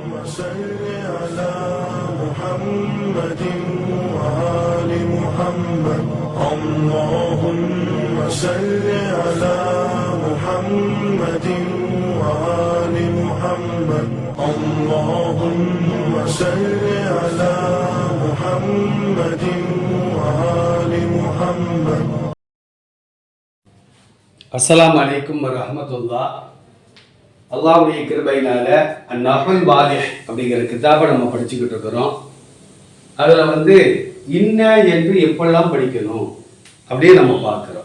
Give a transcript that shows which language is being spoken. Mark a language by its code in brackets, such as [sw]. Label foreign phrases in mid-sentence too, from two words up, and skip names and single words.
[ar] صل على محمد وآل محمد اللهم صل على محمد وآل محمد اللهم صل على محمد وآل محمد. السلام عليكم ورحمة الله. [ta] அல்லாஹ்வுடைய கிருபையினால அந்நஹுல் வாலிஹ் அப்படிங்கிற கிதாபை நம்ம படிச்சுக்கிட்டு இருக்கிறோம். அதில் இன்ன என்று எப்பெல்லாம் படிக்கணும் அப்படியே நம்ம பார்க்குறோம்.